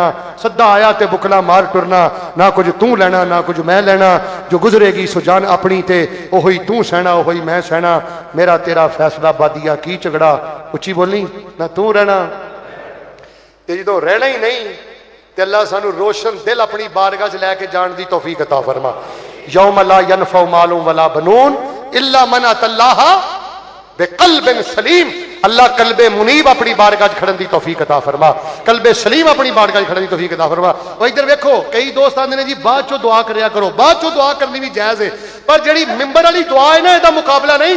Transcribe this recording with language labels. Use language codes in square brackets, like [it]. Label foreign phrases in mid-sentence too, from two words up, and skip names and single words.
[pa] صدا آیا تے بکلا مار ٹرنا، نہ کجھ توں لینا نہ کجھ میں لینا. جو گزرے گی سو جان اپنی تے اوہی توں سہنا اوہی میں سہنا. میرا تیرا فیصلہ بادیا کی جھگڑا، اچی بولی نہ توں رہنا تے جو رہنا ہی نہیں تے اللہ سانوں روشن دل اپنی بارگاہ چ لے کے جان دی توفیق عطا فرما. [ar] يوم لا ينفع مال ولا بنون إلا من أتى الله بقلب سليم. [pa] اللہ قلب منیب اپنی بارگاہ چ کھڑن دی توفیق عطا فرما، قلب سلیم اپنی بارگاہ چ کھڑن دی توفیق عطا فرما. اور ادھر دیکھو کئی دوست آندے نے جی باد چو دعا کریا کرو، باد چو دعا کرنی بھی جائز ہے، پر جیہڑی منبر والی دعا ہے نا ایہدا مقابلہ نہیں.